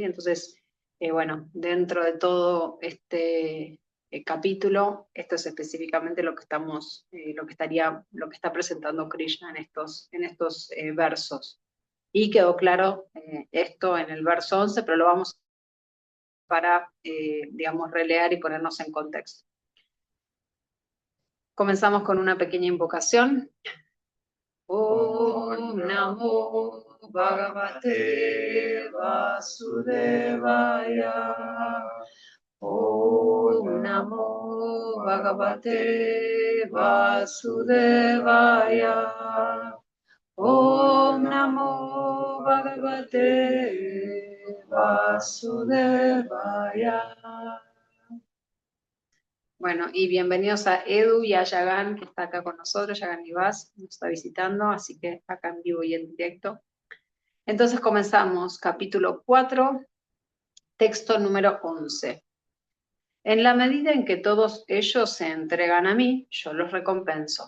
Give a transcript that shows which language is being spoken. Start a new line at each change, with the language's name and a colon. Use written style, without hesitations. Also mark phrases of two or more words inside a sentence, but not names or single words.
Spanish: Entonces, bueno, dentro de todo este capítulo, esto es específicamente lo que está presentando Krishna en estos versos. Y quedó claro esto en el verso 11, pero lo vamos para, digamos, releer y ponernos en contexto. Comenzamos con una pequeña invocación.
Sanskrit: Om Namo Bhagavate Vasudevaya. Om Namo Bhagavate Vasudevaya. Om Namo Bhagavate Vasudevaya.
Spanish: Bueno, y bienvenidos a Edu y a Yagan, que está acá con nosotros. Yagan Nivas nos está visitando, así que acá en vivo y en directo. Entonces comenzamos, capítulo 4, texto número 11. En la medida en que todos ellos se entregan a mí, yo los recompenso.